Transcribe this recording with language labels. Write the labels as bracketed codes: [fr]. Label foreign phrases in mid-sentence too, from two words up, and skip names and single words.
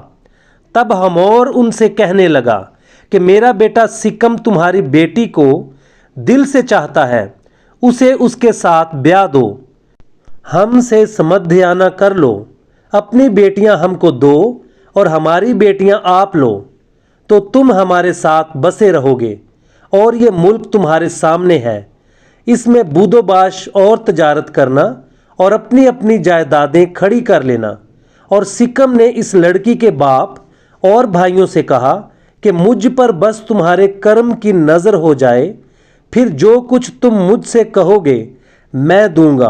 [ur] تب ہمور ان سے کہنے لگا کہ میرا بیٹا سکم تمہاری بیٹی کو دل سے چاہتا ہے، اسے اس کے ساتھ بیاہ دو، ہم سے سمدھیانہ کر لو، اپنی بیٹیاں ہم کو دو اور ہماری بیٹیاں آپ لو، تو تم ہمارے ساتھ بسے رہو گے، اور یہ ملک تمہارے سامنے ہے، اس میں بود و باش اور تجارت کرنا اور اپنی اپنی جائیدادیں کھڑی کر لینا۔ اور سکم نے اس لڑکی کے باپ اور بھائیوں سے کہا کہ مجھ پر بس تمہارے کرم کی نظر ہو جائے، پھر جو کچھ تم مجھ سے کہو گے میں دوں گا۔